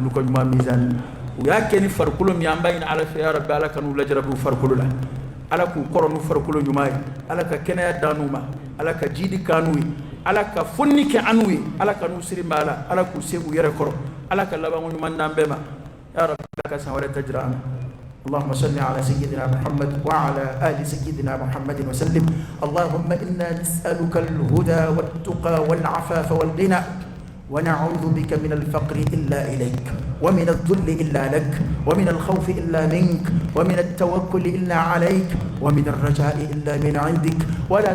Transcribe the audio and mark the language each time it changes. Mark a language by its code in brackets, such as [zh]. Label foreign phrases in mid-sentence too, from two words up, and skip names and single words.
[bm] u ka ɲuman mizani u y'a kɛ ni farikolo min an b'a ɲini ala fɛ [ar] يا رب [bm] ala ka n'u lajarabi u farikolo la ala k'u kɔrɔ n'u farikolo ɲuman ye ala ka kɛnɛya da n'u ma ala ka jidi k'a n'u ye ala ka fonni kɛ an n'u ye ala ka n'u siri b'a la ala k'u se u yɛrɛ kɔrɔ ala ka laban ɲuman d'an bɛɛ ma [ar] يا رب [bm] ala ka san wɛrɛ ta jira an na [ar] اللهم صل على سيدنا محمد وعلى آل سيدنا محمد وسلم اللهم إنا نسألك الهدى والتقى والعفاف والغنى ونعوذ بك من الفقر إلا إليك ومن الذل إلا لك ومن الخوف إلا منك ومن التوكل إلا عليك ومن الرجاء إلا من عندك ولا